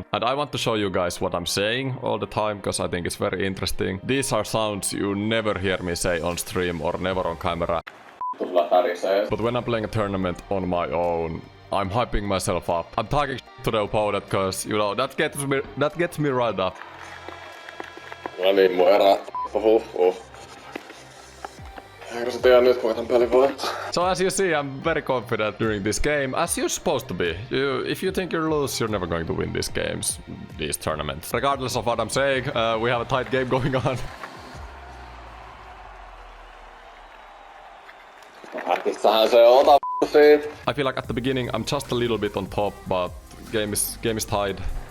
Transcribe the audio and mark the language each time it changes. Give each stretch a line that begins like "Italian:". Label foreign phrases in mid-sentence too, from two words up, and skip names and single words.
English: And I want to show you guys what I'm saying all the time, because I think it's very interesting. These are sounds you never hear me say on stream or never on camera. But when I'm playing a tournament on my own, I'm hyping myself up. I'm talking to the opponent because, you know, that gets me right up.
Finnish: No niin, mun erää.
English: So as you see, I'm very confident during this game, as you're supposed to be. If you think you're loose, you're never going to win these games, these tournaments. Regardless of what I'm saying, we have a tight game going on. I feel like at the beginning I'm just a little bit on top, but game is tied.